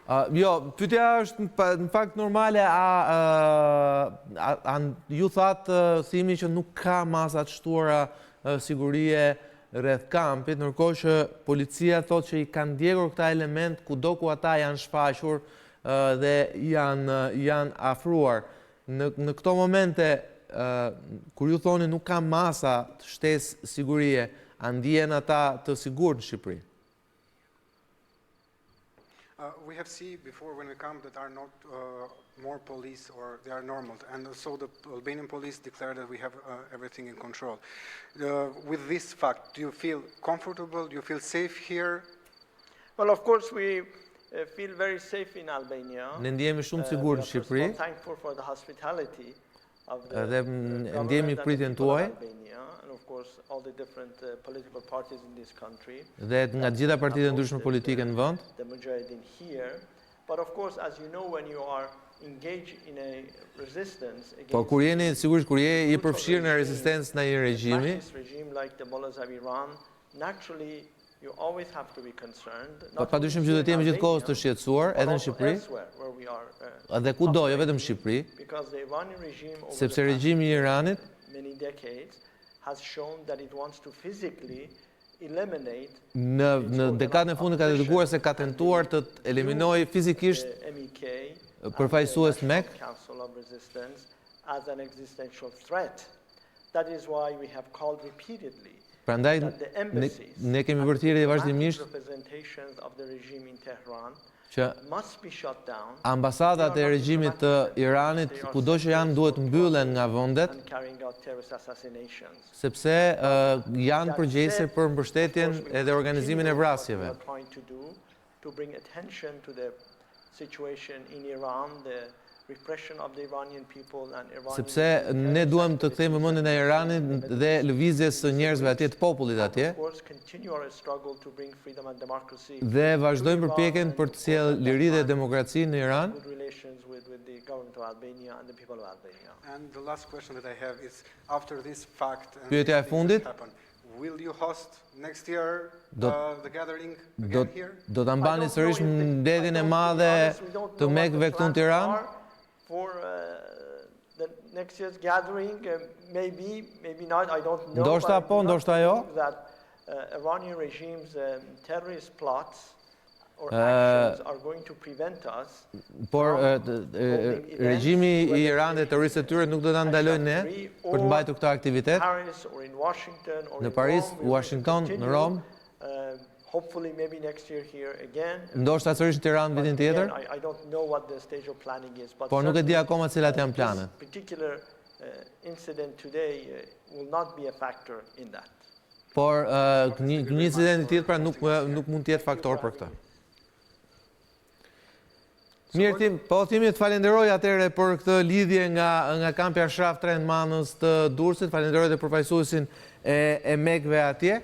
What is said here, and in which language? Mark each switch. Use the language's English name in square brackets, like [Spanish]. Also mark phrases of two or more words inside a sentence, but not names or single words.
[Albanian] Jo, pyetja është në fakt normale, ju thatë Thimi që nuk ka masa të shtuara sigurie rreth kampit, ndërkohë që policia thotë që i kanë ndjekur këta element kudo ku ata janë shfaqur dhe janë afruar. Në këto momente, kur ju thoni nuk ka masa të shtesë sigurie, a ndihen ata të sigurt në Shqipëri? [English] We have seen before when we come that are not more police or they are normal, and so the Albanian police declare that we have everything in control. With this fact, do you feel comfortable? Do you feel safe here? Well, of course, we feel very safe in Albania. [Albanian] Ne ndjehemi shumë sigurt në Shqipëri. [English] We are thankful for the hospitality of the [Albanian] Dhe ndjehemi pritjen tuaj. [English] And of course, all the different political parties in this country. [Albanian] Dhe nga të gjitha partitë e ndryshme politike në vend. [English] The muxhahedin here, but of course, as you know, when you are engaged in a resistance against. [Albanian] Po kur jeni sigurisht kur je i përfshirë në rezistencë ndaj një regjimi, [English] regime like the mullahs of Iran, naturally you always have to be concerned. [Albanian] Padyshim që duhet jemi gjithkohës të shqetësuar edhe në Shqipëri. Edhe kudo, jo vetëm në Shqipëri. Sepse regjimi I Iranit [English] many decades has shown that it wants to physically eliminate [Albanian] në dekadën e fundit ka treguar se ka tentuar të eliminojë fizikisht përfaqësues MEK [English] Council of Resistance as an existential threat. That is why we have called repeatedly [Albanian] Prandaj ne kemi vërtetë vazhdimisht [English] representations of the regime in Tehran [Albanian] që ambasadat e regjimit të Iranit kudo që janë duhet mbyllen nga vendet sepse janë përgjegjëse për mbështetjen edhe organizimin e vrasjeve. [English] To bring attention to the situation in Iran, the repression of the Iranian people and Iranian. [Albanian] Sepse ne duam të kthejmë vëmendjen e Iranit dhe lëvizjes së njerëzve atje, të popullit atje. Dhe vazhdojmë përpjekjen për të sjellë liri dhe demokraci në Iran. [English] And the last question that I have is after this fact and [Albanian] Pyetja e fundit, [English] will you host next year the gathering again here? [Albanian] Do ta mbani sërish mbledhjen e madhe të MEK-ve këtu në Tiranë? [English] For the next year's gathering, maybe not, I don't know. [Albanian] Ndoshta po, ndoshta jo. [English] That Iranian regime's terrorist plots or actions are going to prevent us. [Albanian] Por regjimi I Iranit dhe terroristët e tyre nuk do ta ndalojnë ne për të mbajtur këtë aktivitet. Në Paris, Washington, në Rom. [English] Hopefully maybe next year here again. [Albanian] Ndoshta sërish në Tiranë vitin tjetër. [English] I don't know what the stage of planning is, but [Albanian] por nuk e di akoma cilat janë planet. [English] This particular incident today will not be a factor in that. [Albanian] Por një incident I tjetër pra nuk mund të jetë faktor për këtë. Mirë Tim, po Timi të falenderoj atëherë për këtë lidhje nga kampi Ashraf Trend Manës të Durrësit, falenderoj dhe përfaqësuesin e MEK-ve atje.